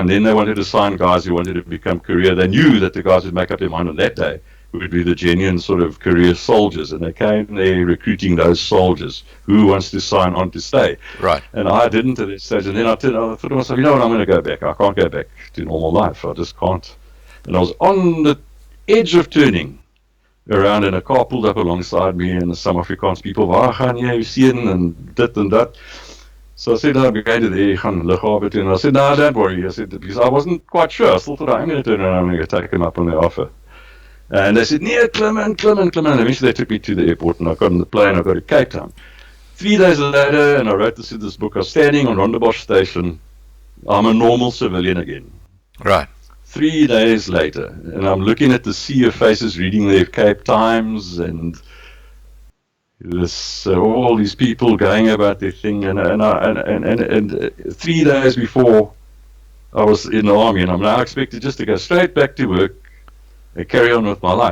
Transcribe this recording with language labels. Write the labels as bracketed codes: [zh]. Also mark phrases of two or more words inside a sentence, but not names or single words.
[en] Then they wanted to sign guys who wanted to become career. They knew that the guys would make up their mind on that day would be the genuine sort of career soldiers, and they came there recruiting those soldiers who wants to sign on to stay. Right. And I didn't at that stage. And then I thought to myself, what, I'm going to go back. I can't go back to normal life. I just can't. And I was on the edge of turning around, and a car pulled up alongside me, and some Afrikaans people, [af] waar gaan jy sien, [en] and dit and that. So I said, I'm going to the lughaven, and I said, no, don't worry. I said, because I wasn't quite sure. I still thought, I'm going to turn around and take them up on their offer. And they said, [af] nee, klim in. [en] And eventually they took me to the airport, and I got on the plane, I got to Cape Town. 3 days later, and I wrote this in this book, I was standing on Rondebosch Station. I'm a normal civilian again. Right. 3 days later, and I'm looking at the sea of faces, reading their Cape Times, and this all these people going about their thing, and 3 days before I was in the army, and I'm now expected just to go straight back to work and carry on with my life.